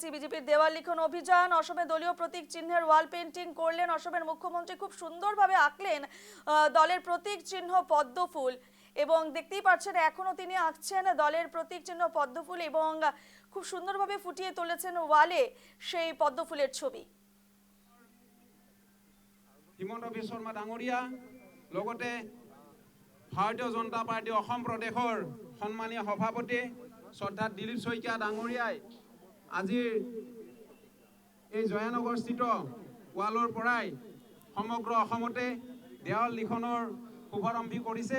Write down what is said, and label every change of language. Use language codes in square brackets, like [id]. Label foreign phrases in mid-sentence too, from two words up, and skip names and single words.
[bn] বিজেপির দেওয়াল লিখন অভিযান, অসমে দলীয় প্রতীক চিহ্নের [en] wall painting [bn] করলেন অসমের মুখ্যমন্ত্রী। খুব সুন্দরভাবে আঁকলেন দলের প্রতীক চিহ্ন পদ্মফুল, এবং দেখতেই পাচ্ছেন এখনো তিনি আঁকছেন দলের প্রতীক চিহ্ন পদ্মফুল, এবং খুব সুন্দরভাবে ফুটিয়ে তুলেছেন ওয়ালে সেই পদ্মফুলের ছবি। [as] হিমন্ত বিশ্ব শৰ্মা ডাঙৰীয়া লগতে ভাৰতীয় জনতা পাৰ্টি অসম প্ৰদেশৰ সন্মানীয় সভাপতি শ্ৰদ্ধা দিলীপ শইকীয়া ডাঙৰীয়াই আজিৰ এই জয়ানগৰস্থিত ৱালৰ পৰাই সমগ্ৰ অসমতে দেৱাল লিখনৰ শুভাৰম্ভী কৰিছে।